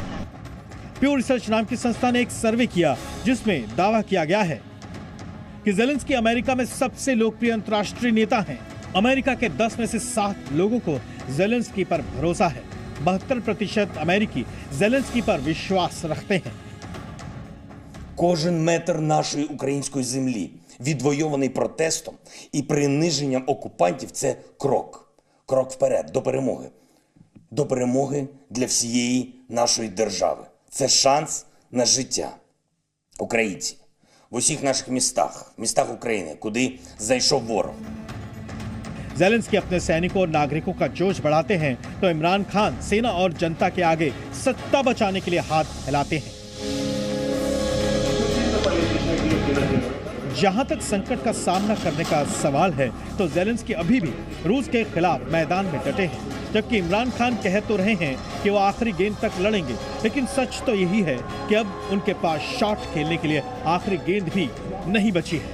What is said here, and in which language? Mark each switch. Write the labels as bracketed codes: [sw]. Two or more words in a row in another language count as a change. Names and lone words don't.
[hi] प्यू रिसर्च नाम की संस्था ने एक सर्वे किया जिसमें दावा किया गया है कि ज़ेलेंस्की अमेरिका में सबसे लोकप्रिय अंतर्राष्ट्रीय नेता हैं। अमेरिका के 10 में से 7 लोगों को ज़ेलेंस्की पर भरोसा है। 72% अमेरिकी ज़ेलेंस्की पर विश्वास रखते हैं। [uk] Кожен метр нашої української землі, відвойований протестом і приниженням окупантів, це крок. Крок вперед, до перемоги. До перемоги для всієї нашої держави. Це шанс на життя. Українці, в усіх наших містах України, куди зайшов ворог. [hi] ज़ेलेंस्की अपने सैनिकों और नागरिकों का जोश बढ़ाते हैं तो इमरान खान सेना और जनता के आगे सत्ता बचाने के लिए हाथ फैलाते हैं। जहां तक संकट का सामना करने का सवाल है तो ज़ेलेंस्की अभी भी रूस के खिलाफ मैदान में डटे हैं, जबकि इमरान खान कह तो रहे हैं कि वो आखिरी गेंद तक लड़ेंगे, लेकिन सच तो यही है कि अब उनके पास शॉट खेलने के लिए आखिरी गेंद भी नहीं बची है।